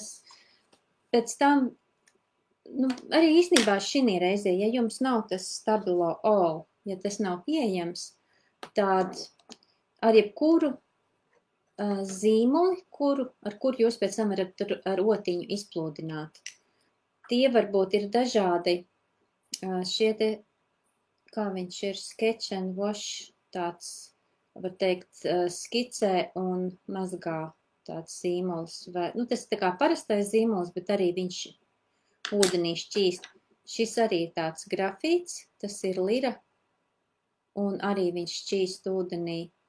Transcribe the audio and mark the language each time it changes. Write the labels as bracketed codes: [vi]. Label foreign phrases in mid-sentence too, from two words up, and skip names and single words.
[lv] Pēc tam, arī īstenībā šī reizē, ja jums nav tas Stabilo All, ja tas nav pieejams, tad ar jebkuru zīmoli, ar kuru jūs pēc tam varat ar otiņu izplūdināt. Tie varbūt ir dažādi šie te, kā viņš ir, [en] sketch and wash, [lv] tāds, var teikt, skicē un mazgā tāds zīmols. Tas ir tā kā parastais zīmols, bet arī viņš ūdenī šķīst. Šis arī ir tāds grafīts, tas ir lira, un arī viņš šķīst ūdenī.